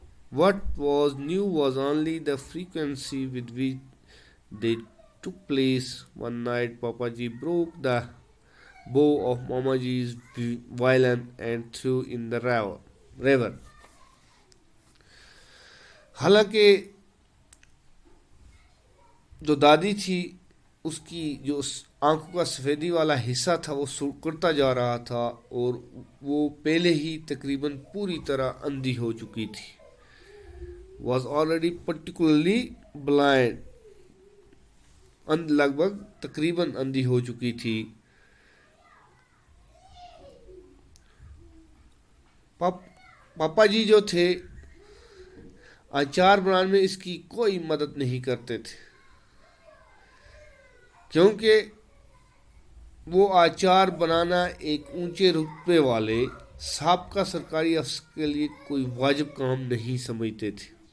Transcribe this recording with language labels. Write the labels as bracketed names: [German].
[English] What was new was only the frequency with which they took place. One night, Papaji broke the bow of Mamaji's violin and threw in the river. [Hindi] हालांकि जो दादी थी उसकी जो आंखों का सफ़ेदी वाला हिस्सा था वो सिकुड़ता जा रहा था और वो पहले ही तकरीबन पूरी तरह अंधी हो चुकी थी. [English] Was already particularly blind. [Hindi] लगभग तकरीबन अंधी हो चुकी थी. पापा जी जो थे अचार बनाने में इसकी कोई मदद नहीं करते थे, क्योंकि वो अचार बनाना एक ऊंचे रुतबे वाले साबका सरकारी अफसर के लिए कोई वाजिब काम नहीं समझते थे,